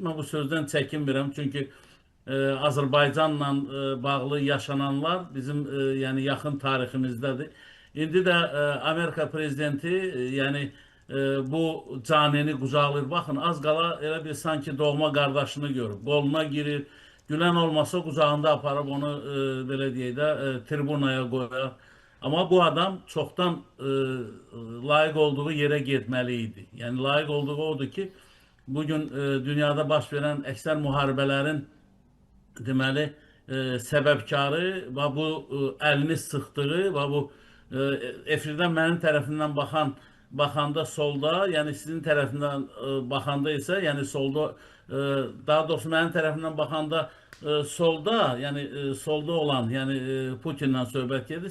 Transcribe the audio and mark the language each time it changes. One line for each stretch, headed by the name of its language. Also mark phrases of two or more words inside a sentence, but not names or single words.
Azerbaijani: Mən bu sözdən çəkinmirəm. Çünki Azərbaycanla bağlı yaşananlar bizim yəni yaxın tariximizdədir. İndi də Amerika prezidenti yəni bu canini qucaqlayır. Baxın, az qala elə bir sanki doğma qardaşını görüb. Qoluna girir. Gülen olmasa qucağında aparıb onu belə deyək də tribunaya qoyar.
Turkish: Ama bu adam çoktan layık olduğu yere gitmeliydi.
Azerbaijani: Yani layık olduğu odur ki bugün dünyada baş veren ekser muharebelerin deməli səbəbkarı və bu əlini sıxdığı və bu efirdən mənim tərəfimdən baxanda solda, yəni sizin tərəfindən baxanda isə, yəni solda daha doğrusu mənim tərəfimdən baxanda solda, yəni solda olan, yəni Putinlə söhbət gedir.